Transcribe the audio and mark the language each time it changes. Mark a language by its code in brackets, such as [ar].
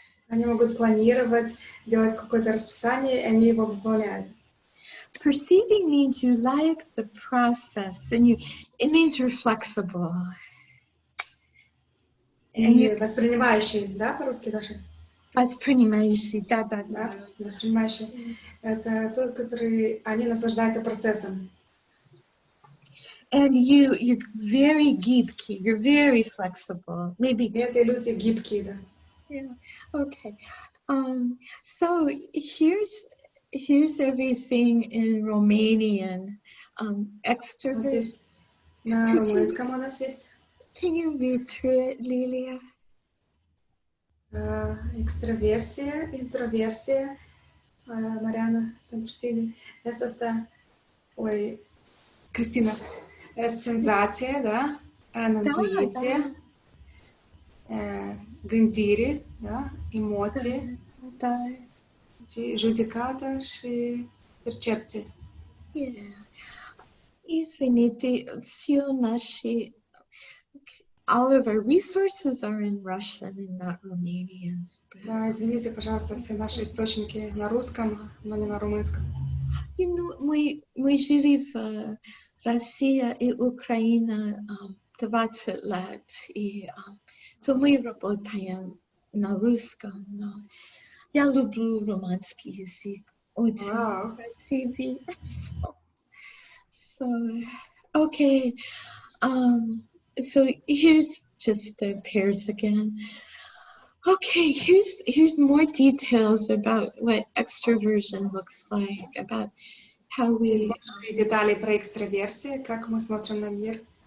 [ru] Они могут планировать, делать какое-то расписание, и они его выполняют. [en] Perceiving means you like the process, and it means you're flexible. [ru] И воспринимающий, да, по-русски даже? Воспринимающий, да. Да, воспринимающий. Это тот, который, они наслаждаются процессом. [en] And you're very gibky, you're very flexible. Maybe. [ru] И эти люди гибкие, да. [en] Yeah. Okay. So here's everything in Romanian. Extrovert. [ru] Вот здесь на румынском у нас есть. [en] Can you read through it, Lilia? [ro] Extraversie, introversie, Mariana, pentru tine. Asta, Cristina, senzație, da? Intuiție, gândire, da? Emoție, judecată și percepție. [en] Yeah. [ru] Извините, все наши [en] all of our resources are in Russian and not Romanian. [ru] Да, извините, пожалуйста, все наши источники на русском, но не на румынском. [en] You know, [ru] мы жили в России и Украине 20 лет, и so мы работаем на русском, но я люблю румынский язык, очень красивый. [en] So, okay. So here's just the pairs again. Okay, here's more details about what extroversion looks like, about how we. [ru] Здесь детали про экстраверсию, как мы смотрим на мир.